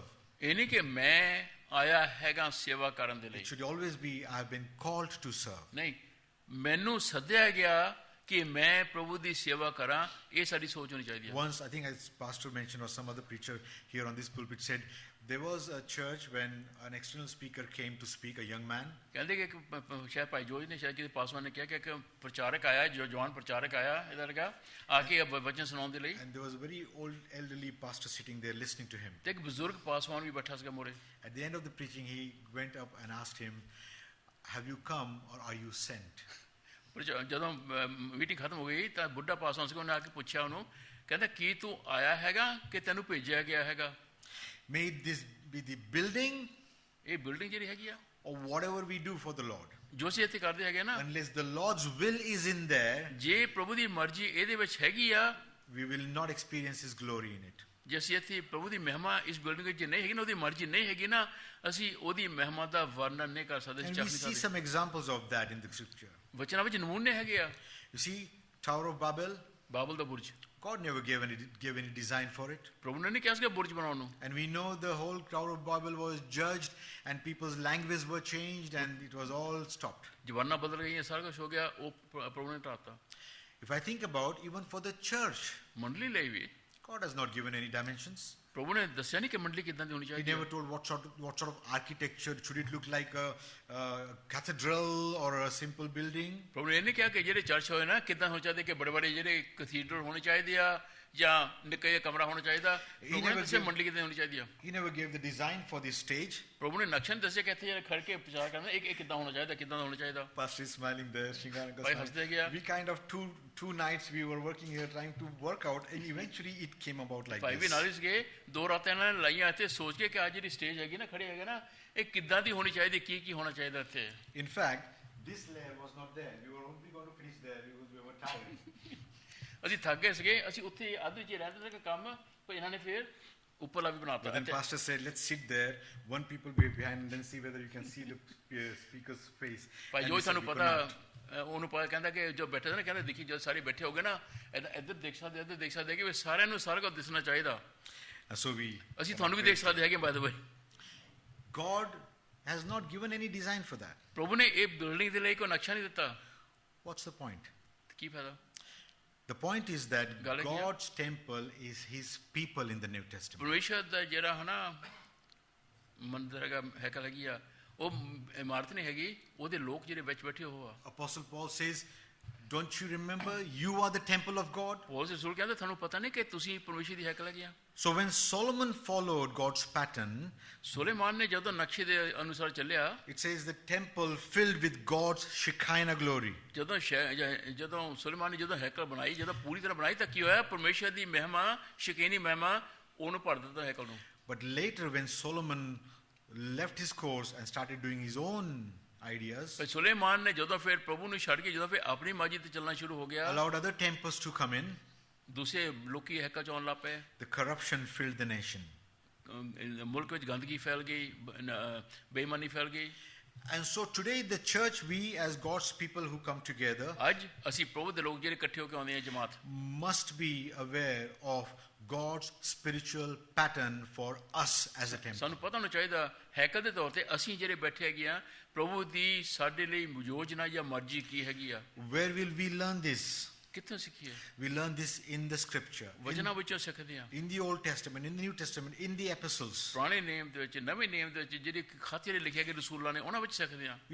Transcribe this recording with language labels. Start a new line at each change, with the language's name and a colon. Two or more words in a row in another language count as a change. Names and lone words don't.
Punjabi: ਇਹ ਨਹੀਂ ਕਿ ਮੈਂ ਆਇਆ ਹੈਗਾ ਸੇਵਾ ਕਰਨ ਦੇ ਲਈ,
English: It should always be I have been called to serve.
Punjabi: ਨਹੀਂ, ਮੈਨੂੰ ਸੱਦਿਆ ਗਿਆ ਕਿ ਮੈਂ ਪ੍ਰਭੂ ਦੀ ਸੇਵਾ ਕਰਾਂ, ਇਹ ਸਾਡੀ ਸੋਚ ਹੋਣੀ ਚਾਹੀਦੀ ਹੈ।
English: Once, I think as Pastor mentioned or some other preacher here on this pulpit said, there was a church when an external speaker came to speak, a young man.
Punjabi: ਕਹਿੰਦੇ ਕਿ ਸ਼ਾਇਦ ਭਾਈ ਜੋਜ ਨੇ, ਸ਼ਾਇਦ ਕਿਸੇ ਪਾਸਵਾਨ ਨੇ ਕਿਹਾ ਕਿ ਇੱਕ ਪ੍ਰਚਾਰਕ ਆਇਆ, ਜੋ ਜਵਾਨ ਪ੍ਰਚਾਰਕ ਆਇਆ ਇਧਰ ਕਾ ਆ ਕੇ ਵਚਨ ਸੁਣਾਉਣ ਦੇ ਲਈ,
English: And there was a very old elderly pastor sitting there listening to him.
Punjabi: ਤੇ ਇੱਕ ਬਜ਼ੁਰਗ ਪਾਸਵਾਨ ਵੀ ਬੈਠਾ ਸੀਗਾ ਮੋਰੇ।
English: At the end of the preaching, he went up and asked him, have you come or are you sent?
Punjabi: ਜਦੋਂ ਮੀਟਿੰਗ ਖਤਮ ਹੋ ਗਈ ਤਾਂ ਬੁੱਢਾ ਪਾਸਵਾਨ ਸੀ, ਉਹਨੇ ਆ ਕੇ ਪੁੱਛਿਆ ਉਹਨੂੰ, ਕਹਿੰਦਾ ਕੀ ਤੂੰ ਆਇਆ ਹੈਗਾ ਕਿ ਤੈਨੂੰ ਭੇਜਿਆ ਗਿਆ ਹੈਗਾ?
English: May this be the building
Punjabi: ਇਹ ਬਿਲਡਿੰਗ ਜਿਹੜੀ ਹੈਗੀ ਆ,
English: or whatever we do for the Lord.
Punjabi: ਜੋ ਅਸੀਂ ਇੱਥੇ ਕਰਦੇ ਹੈਗੇ ਨਾ,
English: Unless the Lord's will is in there,
Punjabi: ਜੇ ਪ੍ਰਭੂ ਦੀ ਮਰਜ਼ੀ ਇਹਦੇ ਵਿੱਚ ਹੈਗੀ ਆ,
English: we will not experience his glory in it.
Punjabi: ਜੇ ਅਸੀਂ ਇੱਥੇ ਪ੍ਰਭੂ ਦੀ ਮਹਿਮਾ ਇਸ ਬਿਲਡਿੰਗ ਵਿੱਚ ਨਹੀਂ ਹੈਗੀ ਨਾ, ਉਹਦੀ ਮਰਜ਼ੀ ਨਹੀਂ ਹੈਗੀ ਨਾ, ਅਸੀਂ ਉਹਦੀ ਮਹਿਮਾ ਦਾ ਵਰਣਨ ਨਹੀਂ ਕਰ ਸਕਦੇ।
English: And we see some examples of that in the scripture.
Punjabi: ਵਚਨਾਂ ਵਿੱਚ ਨਮੂਨੇ ਹੈਗੇ ਆ।
English: You see, Tower of Babel,
Punjabi: ਬਾਬਲ ਦਾ ਬੁਰਜ,
English: God never gave any design for it.
Punjabi: ਪ੍ਰਭੂ ਨੇ ਨਹੀਂ ਕਿਹਾ ਸੀਗਾ ਬੁਰਜ ਬਣਾਉਣ ਨੂੰ।
English: And we know the whole Tower of Babel was judged and people's languages were changed and it was all stopped.
Punjabi: ਜ਼ਬਾਨਾਂ ਬਦਲ ਗਈਆਂ, ਸਾਰਾ ਕੁਝ ਹੋ ਗਿਆ, ਉਹ ਪ੍ਰਭੂ ਨੇ ਢਾਤਾ।
English: If I think about even for the church,
Punjabi: ਮੰਡਲੀ ਲਈ ਵੀ
English: God has not given any dimensions.
Punjabi: ਪ੍ਰਭੂ ਨੇ ਦੱਸਿਆ ਨਹੀਂ ਕਿ ਮੰਡਲੀ ਕਿੱਦਾਂ ਦੀ ਹੋਣੀ
English: He
Punjabi: ਚਾਹੀਦੀ
English: never
Punjabi: ਹੈ।
English: told what sort of architecture. Should it look like a cathedral or a simple building?
Punjabi: ਪ੍ਰਭੂ ਨੇ ਇਹ ਨਹੀਂ ਕਿਹਾ ਕਿ ਜਿਹੜੇ ਚਰਚ ਹੋਏ ਨਾ ਕਿੱਦਾਂ ਹੋਣੇ ਚਾਹੀਦੇ, ਕਿ ਬੜੇ ਬੜੇ ਜਿਹੜੇ ਕੈਥੀਡਰਲ ਹੋਣੇ ਚਾਹੀਦੇ ਆ ਜਾਂ ਨਿੱਕਾ ਜਿਹਾ ਕਮਰਾ ਹੋਣਾ ਚਾਹੀਦਾ। ਪ੍ਰਭੂ ਨੇ ਦੱਸਿਆ ਮੰਡਲੀ ਕਿੱਦਾਂ ਹੋਣੀ ਚਾਹੀਦੀ ਆ।
English: He never gave the design for this stage.
Punjabi: ਪ੍ਰਭੂ ਨੇ ਨਕਸ਼ਾ ਨਹੀਂ ਦੱਸਿਆ ਕਿ ਇੱਥੇ ਜਿਹੜੇ ਖੜ ਕੇ ਪ੍ਰਚਾਰ ਕਰਨਾ ਇਹ ਕਿੱਦਾਂ ਹੋਣਾ ਚਾਹੀਦਾ, ਕਿੱਦਾਂ ਦਾ ਹੋਣਾ ਚਾਹੀਦਾ।
English: Pastor is smiling there. Shingaranga
Punjabi: ਭਾਈ
English: smiling.
Punjabi: ਹੱਸਦੇ ਗਿਆ।
English: We kind of two nights we were working here trying to work out and eventually it came about like
Punjabi: ਭਾਈ ਵੀ
English: this.
Punjabi: ਨਾਲ ਹੀ ਸੀਗੇ, 2 ਰਾਤਾਂ ਇਹਨਾਂ ਨੇ ਲਾਈਆਂ ਇੱਥੇ ਸੋਚ ਕੇ ਕਿ ਅੱਜ ਜਿਹੜੀ ਸਟੇਜ ਹੈਗੀ ਨਾ, ਖੜੇ ਹੈਗੇ ਨਾ, ਇਹ ਕਿੱਦਾਂ ਦੀ ਹੋਣੀ ਚਾਹੀਦੀ, ਕੀ ਹੋਣਾ ਚਾਹੀਦਾ ਇੱਥੇ।
English: In fact, this layer was not there. We were only going to finish there because we were tired.
Punjabi: ਅਸੀਂ ਥੱਕ ਗਏ ਸੀਗੇ, ਅਸੀਂ ਉੱਥੇ ਅੱਧ ਵਿੱਚ ਰਹਿੰਦੇ ਸੀ ਕੰਮ, ਪਰ ਇਹਨਾਂ ਨੇ ਫਿਰ ਉੱਪਰਲਾ ਵੀ ਬਣਾਤਾ।
English: But then Pastor said, let's sit there, one people be behind and then see whether you can see the speaker's face.
Punjabi: ਭਾਈ
English: And
Punjabi: ਜੋ
English: we said
Punjabi: ਸਾਨੂੰ
English: we could
Punjabi: ਪਤਾ,
English: not.
Punjabi: ਉਹਨੂੰ ਪਤਾ, ਕਹਿੰਦਾ ਕਿ ਜੋ ਬੈਠੇ ਨੇ, ਕਹਿੰਦਾ ਦੇਖੀ ਜਦ ਸਾਰੇ ਬੈਠੇ ਹੋਗੇ ਨਾ, ਇੱਧਰ ਦੇਖ ਸਕਦੇ, ਇੱਧਰ ਦੇਖ ਸਕਦੇ, ਕਿ ਸਾਰਿਆਂ ਨੂੰ ਸਾਰਾ ਕੁਝ ਦਿਸਣਾ ਚਾਹੀਦਾ।
English: And so we.
Punjabi: ਅਸੀਂ ਤੁਹਾਨੂੰ ਵੀ ਦੇਖ ਸਕਦੇ ਹੈਗੇ
English: by the way. God has not given any design for that.
Punjabi: ਪ੍ਰਭੂ ਨੇ ਇਹ ਬਿਲਡਿੰਗ ਦੇ ਲਈ ਕੋਈ ਨਕਸ਼ਾ ਨਹੀਂ ਦਿੱਤਾ।
English: What's the point?
Punjabi: ਕੀ ਫਾਇਦਾ?
English: The point is that
Punjabi: ਗੱਲ ਕੀ ਆ?
English: God's temple is his people in the New Testament.
Punjabi: ਪਰਮੇਸ਼ਰ ਦਾ ਜਿਹੜਾ ਹੈ ਨਾ ਮੰਦਿਰ ਹੈਗਾ, ਹੈਕਲ ਹੈਗੀ ਆ, ਉਹ ਇਮਾਰਤ ਨਹੀਂ ਹੈਗੀ, ਉਹਦੇ ਲੋਕ ਜਿਹੜੇ ਵਿੱਚ ਬੈਠੇ ਹੋ ਆ।
English: Apostle Paul says, Don't you remember? You are the temple of God.
Punjabi: ਪੌਲਸ ਰਸੂਲ ਕਹਿੰਦਾ ਤੁਹਾਨੂੰ ਪਤਾ ਨਹੀਂ ਕਿ ਤੁਸੀਂ ਪਰਮੇਸ਼ਰ ਦੀ ਹੈਕਲ ਹੈਗੇ ਆ।
English: So when Solomon followed God's pattern,
Punjabi: ਸੁਲੇਮਾਨ ਨੇ ਜਦੋਂ ਨਕਸ਼ੇ ਦੇ ਅਨੁਸਾਰ ਚੱਲਿਆ,
English: it says the temple filled with God's Shekinah glory.
Punjabi: ਜਦੋਂ ਸੁਲੇਮਾਨ ਨੇ ਜਦੋਂ ਹੈਕਲ ਬਣਾਈ, ਜਦੋਂ ਪੂਰੀ ਤਰ੍ਹਾਂ ਬਣਾਈ ਤਾਂ ਕੀ ਹੋਇਆ? ਪਰਮੇਸ਼ਰ ਦੀ ਮਹਿਮਾ, ਸ਼ਕੀਨੀ ਮਹਿਮਾ ਉਹਨੂੰ ਭਰ ਦਿੱਤਾ ਹੈਕਲ ਨੂੰ।
English: But later when Solomon left his course and started doing his own ideas,
Punjabi: ਸੁਲੇਮਾਨ ਨੇ ਜਦੋਂ ਫਿਰ ਪ੍ਰਭੂ ਨੂੰ ਛੱਡ ਕੇ ਜਦੋਂ ਫਿਰ ਆਪਣੀ ਮਰਜ਼ੀ ਤੇ ਚੱਲਣਾ ਸ਼ੁਰੂ ਹੋ ਗਿਆ,
English: allowed other temples to come in,
Punjabi: ਦੂਸਰੇ ਲੋਕੀ ਹੈਕਲ ਚ ਆਉਣ ਲੱਗ ਪਏ,
English: the corruption filled the nation.
Punjabi: ਮੁਲਕ ਵਿੱਚ ਗੰਦਗੀ ਫੈਲ ਗਈ, ਬੇਈਮਾਨੀ ਫੈਲ ਗਈ।
English: And so today the church, we as God's people who come together,
Punjabi: ਅੱਜ ਅਸੀਂ ਪ੍ਰਭੂ ਦੇ ਲੋਕ ਜਿਹੜੇ ਇਕੱਠੇ ਹੋ ਕੇ ਆਉਂਦੇ ਆ ਜਮਾਤ,
English: must be aware of God's spiritual pattern for us as a temple.
Punjabi: ਸਾਨੂੰ ਪਤਾ ਹੋਣਾ ਚਾਹੀਦਾ ਹੈਕਲ ਦੇ ਤੌਰ ਤੇ ਅਸੀਂ ਜਿਹੜੇ ਬੈਠੇ ਹੈਗੇ ਆ, ਪ੍ਰਭੂ ਦੀ ਸਾਡੇ ਲਈ ਯੋਜਨਾ ਜਾਂ ਮਰਜ਼ੀ ਕੀ ਹੈਗੀ ਆ।
English: Where will we learn this?
Punjabi: ਕਿੱਥੋਂ ਸਿੱਖੀਏ?
English: We learn this in the scripture,
Punjabi: ਵਚਨਾਂ ਵਿੱਚੋਂ ਸਿੱਖਦੇ ਆ,
English: in the Old Testament, in the New Testament, in the epistles.
Punjabi: ਪੁਰਾਣੇ ਨੇਮ ਦੇ ਵਿੱਚ, ਨਵੇਂ ਨੇਮ ਦੇ ਵਿੱਚ ਜਿਹੜੇ ਖਾਤੇ ਲਿਖੇ ਗਏ ਰਸੂਲਾਂ ਨੇ, ਉਹਨਾਂ ਵਿੱਚ ਸਿੱਖਦੇ ਆ।